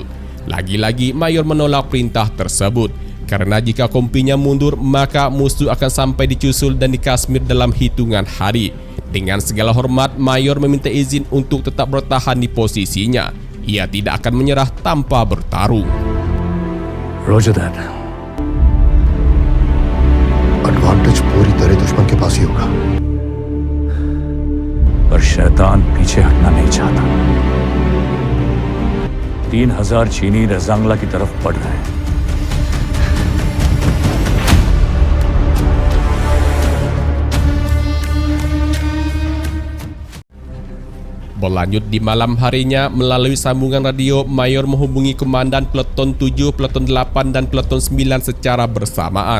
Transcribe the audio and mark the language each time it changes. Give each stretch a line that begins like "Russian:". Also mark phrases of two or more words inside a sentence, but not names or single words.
Indonesian: Lagi-lagi Mayor menolak perintah tersebut karena jika kompinya mundur maka musuh akan sampai di Chusul dan di Kashmir dalam hitungan hari. Dengan segala hormat, Mayor meminta izin untuk tetap bertahan di posisinya. Ia tidak akan menyerah tanpa bertarung.
English: Roger that.
Hindi: एडवांटेज पूरी तरह दुश्मन के पास ही होगा। पर शैतान पीछे हटना नहीं चाहता। 3000 चीनी रजांगला की तरफ बढ़ रहे हैं।
Indonesian: Berlanjut di malam harinya, melalui sambungan radio, Mayor menghubungi Komandan Peleton 7, Peleton 8, dan Peleton 9 secara bersamaan.